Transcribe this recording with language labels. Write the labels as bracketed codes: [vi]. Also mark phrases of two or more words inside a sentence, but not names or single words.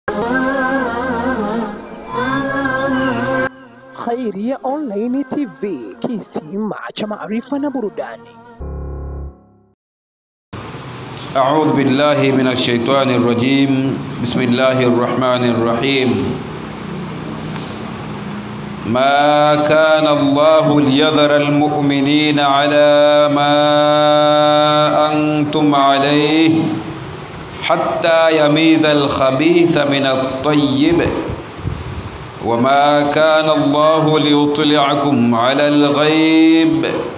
[sw] Khairia Online TV, kisima cha maarifa na burudani. [ar] أعوذ بالله من الشيطان الرجيم. بسم الله الرحمن الرحيم. ما كان الله ليذر المؤمنين على ما أنتم عليه حتى يميز الخبيث من الطيب وما كان الله ليطلعكم على الغيب